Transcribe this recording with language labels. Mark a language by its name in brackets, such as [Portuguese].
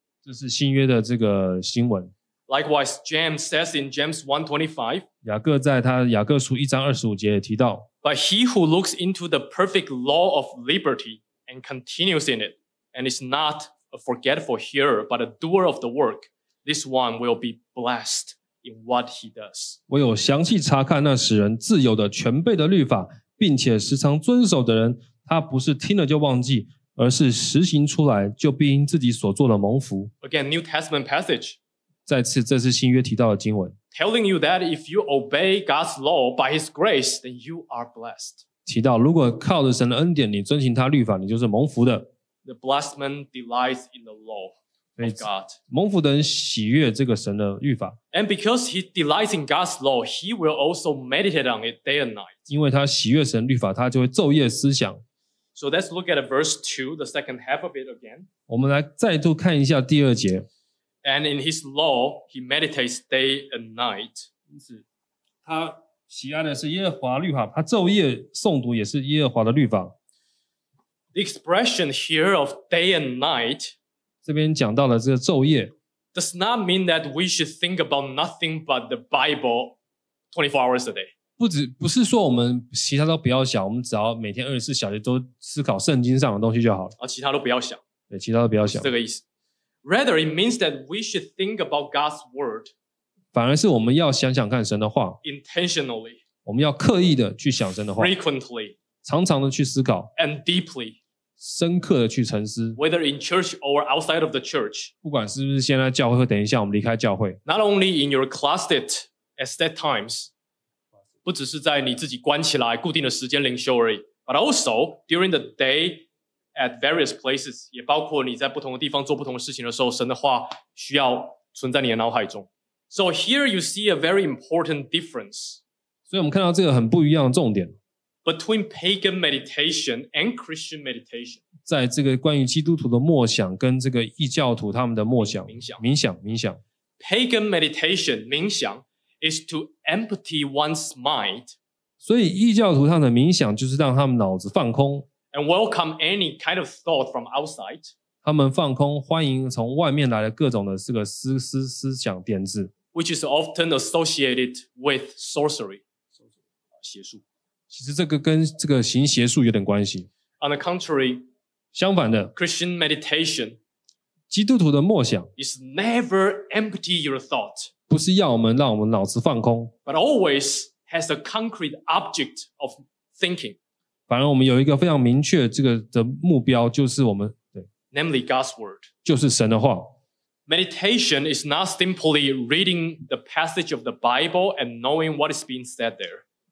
[Chinese] 这是新约的这个经文 [English] Likewise, James says in James 1:25, [Chinese] 雅各在他雅各书一章二十五节也提到 [English] But he who looks into the perfect law of liberty and continues in it, and is not a forgetful hearer, but a doer of the work, this one will be blessed. In what he does. [Chinese] 我有详细查看那使人自由的全备的律法并且时常遵守的人他不是听了就忘记而是实行出来，就必因自己所做的蒙福。 [English] Again, New Testament passage. [Chinese] 再次，这是新约提到的经文。 [English] Telling you that if you obey God's law by His grace, then you are blessed. [Chinese] 提到，如果靠着神的恩典，你遵行他律法，你就是蒙福的。 [English] The blessed man delights in the law of God. [Chinese] 蒙福的人喜悦这个神的律法。 [English] And because he delights in God's law, he will also meditate on it day and night. [Chinese] 因为他喜悦神律法，他就会昼夜思想。 [English] So let's look at verse 2, the second half of it again. [Chinese] 我们来再度看一下第二节。 [English] And in his law, he meditates day and night. [Chinese] 他喜爱的是耶和华律法，他昼夜诵读也是耶和华的律法。 [English] The expression here of day and night, [Chinese] 这边讲到了这个昼夜, [English] does not mean that we should think about nothing but the Bible 24 hours a day. [Chinese] 不是说我们其他都不要想，我们只要每天24小时都思考圣经上的东西就好了。其他都不要想。对，其他都不要想。是这个意思。 [English] Rather, it means that we should think about God's word. [Chinese] 反而是我们要想想看神的话。 [English] Intentionally. [Chinese] 我们要刻意的去想神的话。 [English] Frequently. [Chinese] 常常的去思考。 [English] And deeply. [Chinese] 深刻的去沉思。 [English] Whether in church or outside of the church. [Chinese] 不管是不是现在教会，等一下我们离开教会。 [English] Not only in your closet at set times. [Chinese] 不只是在你自己关起来固定的时间灵修而已 [English] but also during the day at various places [Chinese] 也包括你在不同的地方做不同的事情的时候神的话需要存在你的脑海中 [English] So here you see a very important difference [Chinese] 所以我们看到这个很不一样的重点 [English] Between pagan meditation and Christian meditation [Chinese] 在这个关于基督徒的默想跟这个异教徒他们的默想 [English] 冥想 Pagan meditation 冥想is to empty one's mind. [Chinese] 所以异教徒他的冥想就是让他们脑子放空 [English] and welcome any kind of thought from outside. [Chinese] 他们放空欢迎从外面来的各种的这个 思想点子 [English] which is often associated with sorcery. 邪术。 [Chinese] 其实这个跟这个行邪术有点关系。 [English] On the contrary, [Chinese] 相反的 [English] Christian meditation [Chinese] 基督徒的默想 [English] is never empty your thought. [Chinese] 不是要我们让我们脑子放空 [English] But always has a concrete object of thinking [Chinese] 反而我们有一个非常明确这个的目标就是我们对 [English] Namely God's word [Chinese] 就是神的话 [English] Meditation is not simply reading the passage of the Bible and knowing what is being said there